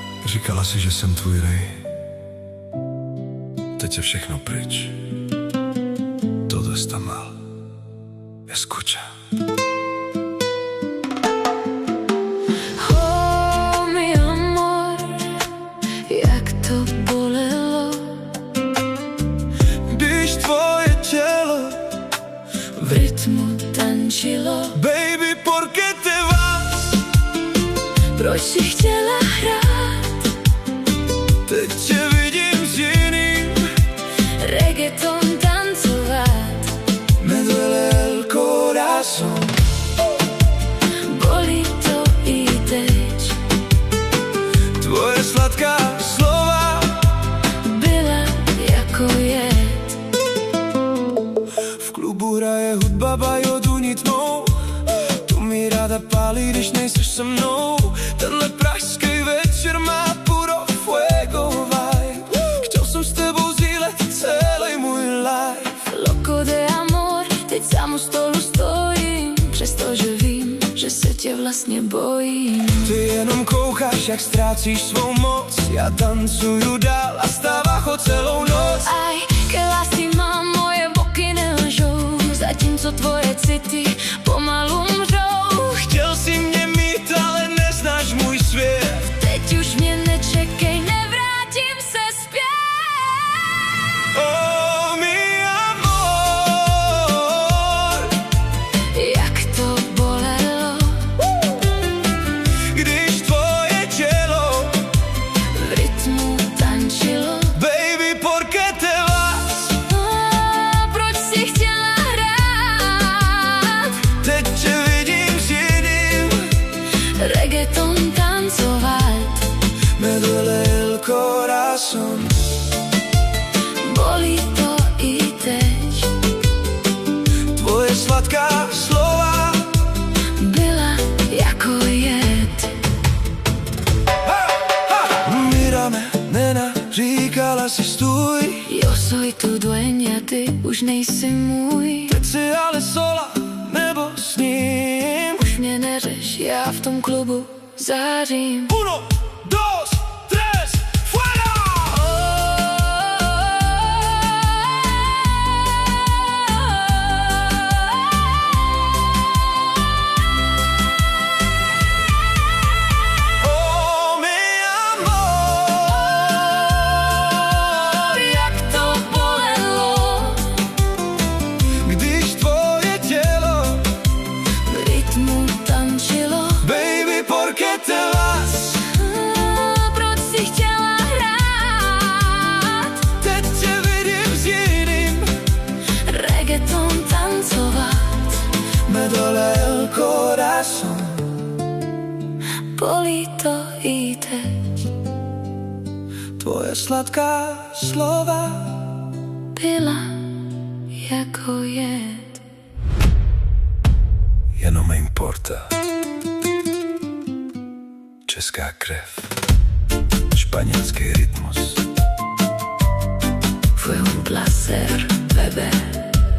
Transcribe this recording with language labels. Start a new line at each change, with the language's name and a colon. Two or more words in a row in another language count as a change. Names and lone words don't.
Czech: Říkala si, že jsem tvůj rej. Teď je všechno pryč.
Spanish: Todo está mal. Escucha. Oh, mi amor,
Czech: jak to bolelo, Když tvoje tělo v rytmu tančilo.
Spanish: Baby, por qué te vas?
Czech: Proč si chtěla hrát? Teď tě vidím s jiným. Reggaeton tancovat.
Spanish: Me duele el corazón.
Czech: Bolí to i teď. Tvoje sladká slova Byla jako jed. v klubu hraje hudba Bajodu nitnou. Tu mi ráda pálí, když nejseš se mnou. Tenhle pražský večer má
Spanish: puro fuego
Czech: vibe. Chtěl jsem s tebou sdílet celý můj life.
Spanish: Loco de amor,
Czech: teď sám u stolu stojím. Přestože vím, že se tě vlastně bojím. Ty jenom koukáš, jak ztrácíš svou moc. Já tancuju dál a stává ho celou noc.
Spanish: Aj, que lástima,
Czech: moje boky nelžou. Zatímco tvoje city pomalu mřou. Chtěl si mě mít, ale neznáš můj svět. Teď už mě nečekej, nevrátím se zpět.
Spanish: Oh, mi amor,
Czech: Jak to bolelo, když tvoje tělo v rytmu tančilo.
Spanish: Baby, por qué te vas?
Czech: Proč si chtěla hrát? Teď tě vidím s jiným. Reggaeton tancovat.
Spanish: Me duele el corazón.
Czech: Bolí to i teď. Tvoje sladká slova Byla jako jed.
Spanish: Mírame, nena,
Czech: říkala si stůj.
Spanish: Yo soy tu dueña,
Czech: ty už nejsi můj. Teď si ale sola, nebo s ním. Už mě neřeš, já v tom klubu zářím.
Spanish: Uno, dos, tres, fuera! Oh, mi amor,
Czech: Jak to bolelo, když tvoje tělo v rytmu tančilo.
Spanish: Baby, por qué te vas?
Czech: Proč si chtěla hrát? Teď tě vidím s jiným. Reggaeton tancovat.
Spanish: Me duele el corazón.
Czech: Bolí to i teď. Tvoje sladká slova Byla jako jed.
Spanish: ya no me importa.
Czech: Česká krev, španělský rytmus.
Spanish: Fue un placer, bebé.